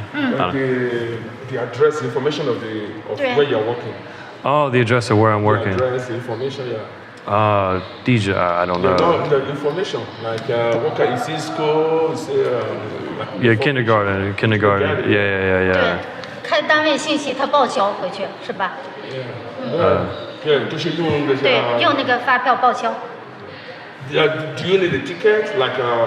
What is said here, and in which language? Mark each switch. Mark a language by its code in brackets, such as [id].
[en] ？The address information of where you're working. Oh, the address of where I'm working. The address information, yeah. 地址 I don't know. No, the information like what kind is this school? Yeah, kindergarten. Yeah. [zh] 对，开单位信息他报销回去是吧？对，就是用那些。对，用那个发票报销。 [en] Do you need a ticket like